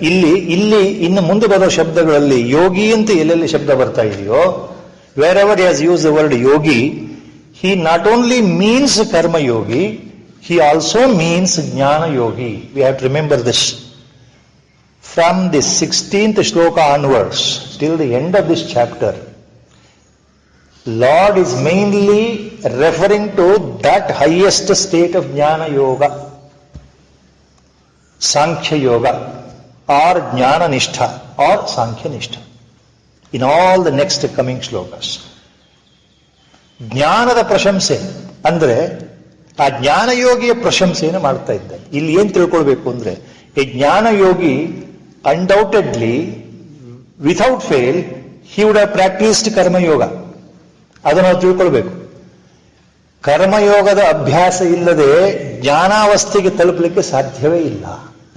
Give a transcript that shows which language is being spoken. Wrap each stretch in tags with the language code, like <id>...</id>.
<kn>ಇಲ್ಲಿ ಇನ್ನು ಮುಂದೆ ಬರೋ ಶಬ್ದಗಳಲ್ಲಿ ಯೋಗಿ ಅಂತ ಎಲ್ಲೆಲ್ಲಿ ಶಬ್ದ ಬರ್ತಾ ಇದೆಯೋ,</kn> <en>Wherever he has use the word yogi, he not only means karma yogi, he also means jnana yogi. We have to remember this. From the 16th shloka onwards till the end of this chapter, Lord is mainly referring to that highest state of jnana yoga, sankhya yoga, or jnana nishtha, or sankhya nishtha, in all the next coming shlokas.</en> <kn>ಜ್ಞಾನದ ಪ್ರಶಂಸೆ ಅಂದ್ರೆ ಆ ಜ್ಞಾನಯೋಗಿಯ ಪ್ರಶಂಸೆಯನ್ನು ಮಾಡ್ತಾ ಇದ್ದಾರೆ. ಇಲ್ಲಿ ಏನ್ ತಿಳ್ಕೊಳ್ಬೇಕು ಅಂದ್ರೆ, ಈ ಜ್ಞಾನಯೋಗಿ</kn> <en>Undoubtedly without fail he would have practised karmayoga.</en> <kn>ಅದನ್ನು ನಾವು ತಿಳ್ಕೊಳ್ಬೇಕು. ಕರ್ಮಯೋಗದ ಅಭ್ಯಾಸ ಇಲ್ಲದೆ ಜ್ಞಾನಾವಸ್ಥೆಗೆ ತಲುಪಲಿಕ್ಕೆ ಸಾಧ್ಯವೇ ಇಲ್ಲ.</kn>